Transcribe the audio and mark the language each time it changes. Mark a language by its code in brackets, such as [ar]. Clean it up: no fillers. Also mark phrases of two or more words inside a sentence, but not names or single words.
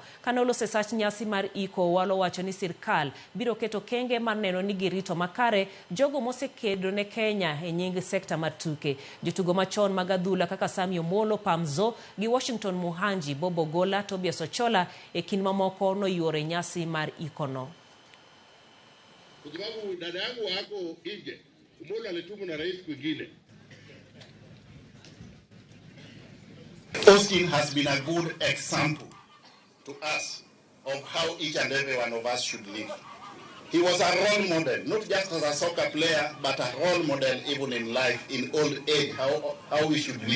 [luo] Kanolose sach nyasi mar iko, Owalo wacho ni sirkal biro keto kenge mar neno ni girito makare jogo mosekedo ne Kenya e nying sekta mar tuke. Jotugo machon mag adhula kaka Sami Omolo, Pamzo gi Washington Muhanji, Bobo Gola, Tobias Ochola e kin mamoko noyuoro e nyasi mar ikono. [sw] Kwa sababu dada yangu wako nje, Omolo alitumwa na rais kwingine. [en] Austin has been a good example to us of how each and every one of us should live. He was a role model, not just as a soccer player, but a role model even in life, in old age, how we should live.